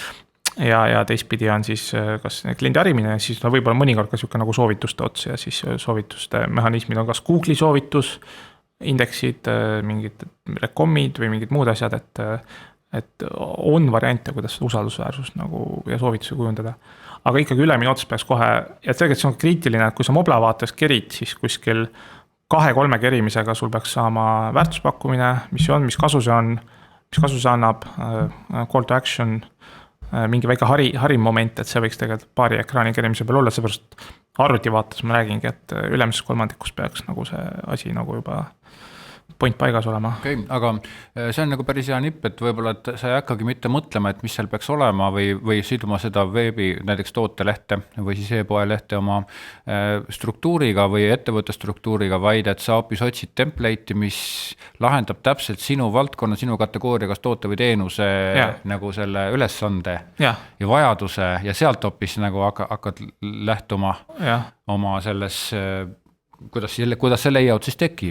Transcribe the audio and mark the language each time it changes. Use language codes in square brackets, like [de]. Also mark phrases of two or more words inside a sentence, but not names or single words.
[et] Ja teistpidi on siis kas kliendi harimine, siis võib-olla mõnikord ka siuke nagu soovituste ots ja siis soovituste mehhanismid on kas Google'i soovitus, indeksid, mingid rekomid või mingid muud asjad, et on variante, kuidas usaldusväärsus nagu ja soovitusi kujundada. Aga ikkagi ülemine ots peaks kohe, ja tegelikult see on kriitiline, et kui sa Mobla vaates kerid, siis kuskil 2-3 kerimisega sul peaks saama väärtuspakkumine, mis see on, mis kasu see on, mis kasu see annab, [en] call to action, [et] mingi väike harim moment, et see võiks tegelikult paari ekraani kerimise peal olla, seepärast arvuti vaates ma räägingi, et ülemises kolmandikus peaks nagu see asi nagu juba point paigas olema. Okei, aga see on nagu päris hea nipp, et võib-olla, et sa ei hakkagi mitte mõtlema, et mis seal peaks olema või siduma seda veebi, näiteks tootelehte või siis e-poe lehte oma struktuuriga või ettevõtte struktuuriga, vaid et sa hoopis otsid template'i, mis lahendab täpselt sinu valdkonna, sinu kategooria, kas toote või teenuse nagu selle ülesande ja vajaduse ja sealt hoopis nagu hakkad lähtuma oma selles kuidas see layout siis tekib.